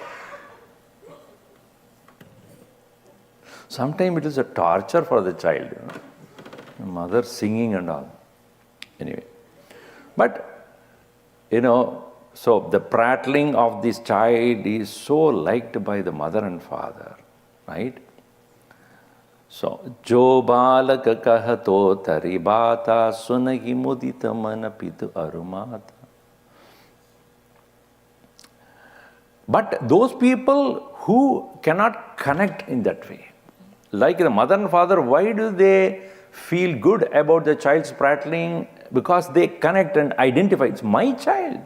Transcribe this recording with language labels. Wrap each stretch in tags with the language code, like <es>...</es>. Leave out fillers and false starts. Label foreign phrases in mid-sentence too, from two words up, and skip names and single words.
<en>Sometimes it is a torture for the child. The mother singing and all. Anyway. But, so the prattling of this child is so liked by the mother and father. Right?</en> <awa>So, जो बालक कहतो तरिबत सुनहि मुदित मन पितु अरुमता.</awa> <en>But those people who cannot connect in that way, like the mother and father, why do they feel good about the child's prattling? Because they connect and identify, it's my child.</en>